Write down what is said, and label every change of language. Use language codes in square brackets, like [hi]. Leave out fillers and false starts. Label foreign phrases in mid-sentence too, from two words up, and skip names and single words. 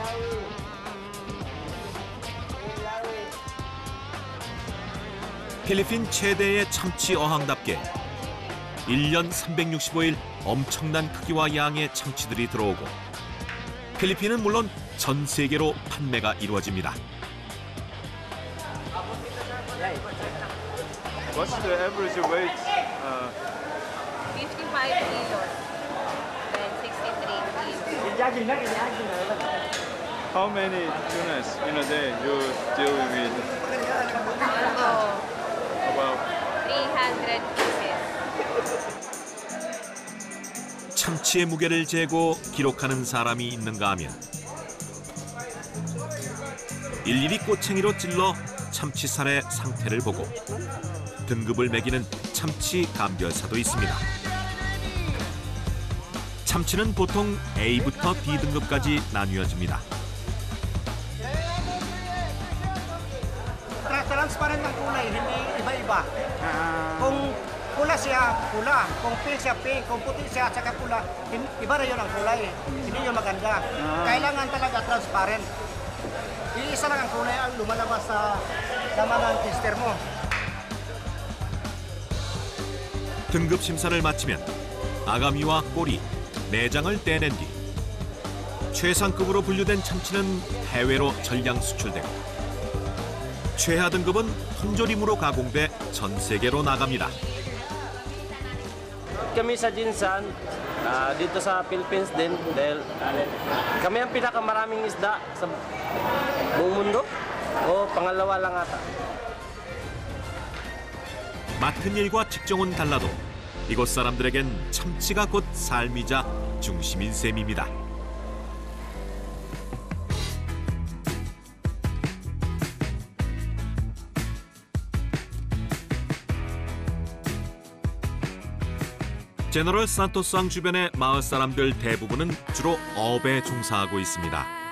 [ko] 필리핀 최대의 참치 어항답게 1년 365일 엄청난 크기와 양의 참치들이 들어오고 필리핀은 물론 전 세계로 판매가 이루어집니다. [en] What's the average weight? 55 kilos, then 63 kilos. How many tunas in a day you deal with? About 300 pieces. [ko] 참치의 무게를 재고 기록하는 사람이 있는가 하면 일일이 꼬챙이로 찔러 참치살의 상태를 보고 등급을 매기는 참치 감별사도 있습니다. 참치는 보통 A부터 D 등급까지 나뉘어집니다. [tl] Transparent ng kulay, hindi iba-iba. Kung pula siya, pula. Kung pink siya, pink. Kung puti siya, saka pula. Iba na yun ang kulay. Hindi yun maganda. Kailangan talaga transparent. Iisa lang ang kulay ang lumalabas sa laman ng tester mo. [ko] 등급 심사를 마치면 아가미와 꼬리, 내장을 떼낸 뒤 최상급으로 분류된 참치는 해외로 전량 수출되고 최하 등급은 통조림으로 가공돼 전 세계로 나갑니다. [tl] Kami sa Jinsan, dito sa Philippines din, dahil kami ang pinakamaraming isda sa buong mundo. O pangalawa lang ata. [ko] 맡은 일과 직종은 달라도 이곳 사람들에겐 참치가 곧 삶이자 중심인 셈입니다. 제너럴 산토스항 주변의 마을 사람들 대부분은 주로 어업에 종사하고 있습니다.